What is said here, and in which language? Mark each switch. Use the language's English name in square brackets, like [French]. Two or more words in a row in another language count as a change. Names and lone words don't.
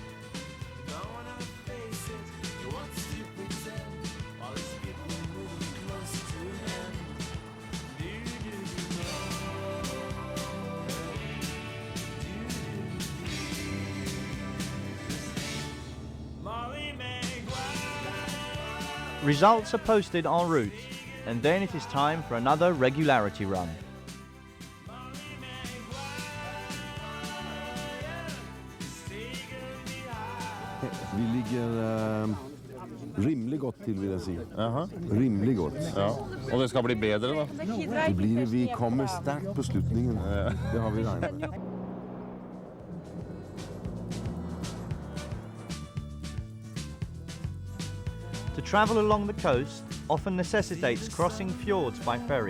[English] Results are posted en route, and then it is time for another regularity run. [Norwegian] Vi ligger rimelig godt til, vil jeg si. Rimelig godt. Ja. Og det skal bli bedre, da? Det blir det. Vi kommer sterkt på slutningen. Det har vi regnet med. [English] To travel along the coast often necessitates crossing fjords by ferry.